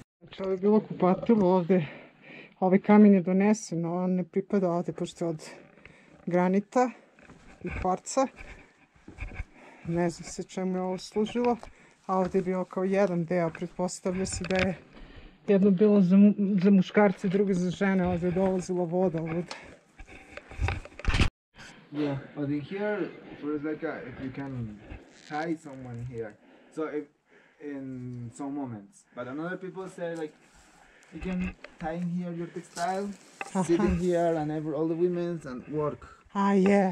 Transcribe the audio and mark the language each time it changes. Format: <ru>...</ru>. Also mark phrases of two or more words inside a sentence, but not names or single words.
<sr>Znači ovo je bilo kupatilo ovde, ovaj kamen je donesen, on ne pripada ovde pošto je od granita i kvarca. Ne znam se čemu je ovo služilo, a ovde je bio kao jedan deo, pretpostavlja se da je jedno bilo za muškarce, drugo za žene, ovde je dolazila voda ovde.</sr> <en>Yeah, but in here, it's like if you can tie someone here. So if in some moments, but another people say like you can tie in here your textile, sitting here and all the women's and work. Ah, yeah,</en>